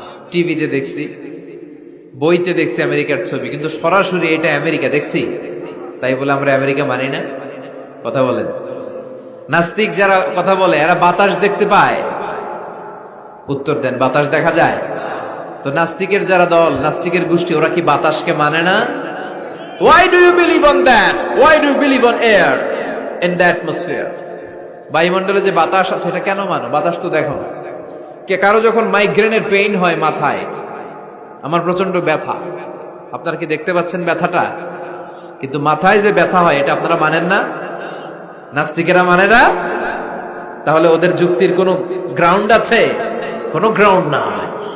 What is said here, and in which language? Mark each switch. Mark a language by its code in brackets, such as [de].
[bn] টিভিতে দেখছি, বইতে দেখছি আমেরিকার ছবি, কিন্তু সরাসরি এটা আমেরিকা দেখছি? তাই বলে আমরা আমেরিকা মানি না? কথা বলেন। নাস্তিক যারা কথা বলে এরা বাতাস দেখতে পায়? উত্তর দেন, বাতাস দেখা যায়? তো নাস্তিকের যারা দল, নাস্তিকের গোষ্ঠী, ওরা কি বাতাসকে মানে না? [en] Why do you believe on that? Why do you believe on air in the atmosphere? [bn] বায়ুমণ্ডলে যে বাতাস আছে এটা কেন মানো? বাতাস তো দেখো। কে কারো যখন মাইগ্রেনের পেইন হয় মাথায়, আমার প্রচন্ড ব্যথা, আপনারা কি দেখতে পাচ্ছেন ব্যথাটা? কিন্তু মাথায় যে ব্যথা হয় এটা আপনারা মানেন না, নাস্তিকেরা মানে না। তাহলে ওদের যুক্তির কোনো গ্রাউন্ড আছে? কোনো গ্রাউন্ড নাই।